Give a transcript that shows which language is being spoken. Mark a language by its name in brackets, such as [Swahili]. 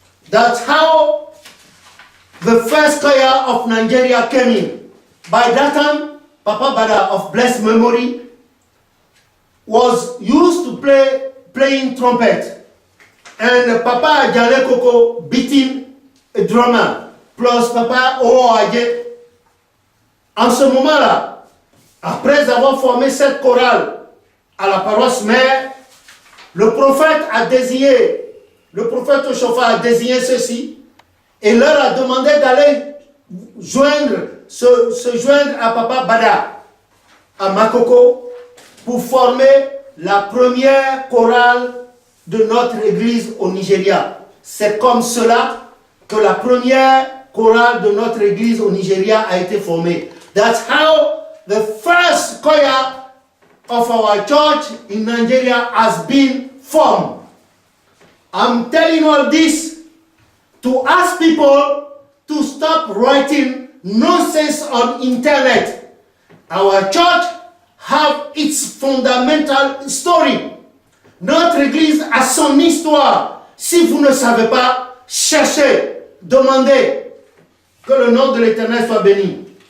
[English] That's how the first choir of Nigeria came in. By that time, Papa Bada of blessed memory was used to playing trumpet, and Papa Ajale Koko beating a drummer, plus Papa Oage. [French] En ce moment-là, après avoir formé cette chorale à la paroisse mère, le prophète Oshofa a désigné ceux-ci et leur a demandé d'aller se joindre à Papa Bada, à Makoko, pour former la première chorale de notre église au Nigeria. C'est comme cela que la première chorale de notre église au Nigeria a été formée. [English] That's how the first choir of our church in Nigeria has been formed. I'm telling all this to ask people to stop writing nonsense on internet. Our church have its fundamental story. [French] Notre église a son histoire. Si vous ne savez pas, cherchez, demandez. Que le nom de l'Éternel soit béni.